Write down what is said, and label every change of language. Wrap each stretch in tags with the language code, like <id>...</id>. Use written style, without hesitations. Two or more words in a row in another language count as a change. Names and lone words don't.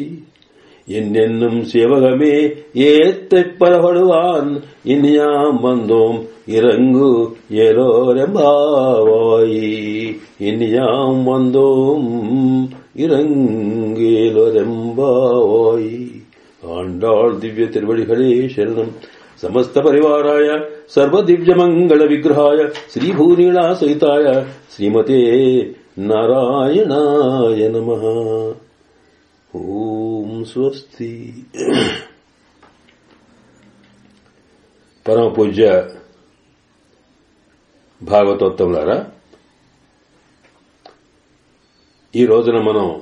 <ta>என்னென்னும் சிவகமே ஏத்தைப் பரப்படுவான். இனியாம் வந்தோம் இறங்கு ஏலோரெம்பாவாய். இனியாம் வந்தோம் இறங்கேலோரெம்பாவாய். ஆண்டாள் திவ்ய திருவடிகளே சரணம்.</ta> <sa>సమస్త పరివారాయ సర్వ దివ్య మంగళ విగ్రహాయ శ్రీభూనీళా సహితాయ శ్రీమతే నారాయణాయ నమః. ఓం స్వస్తి.</sa> <te>పరమ పూజ్య భాగవతోత్తములారా, ఈ రోజున మనం</te>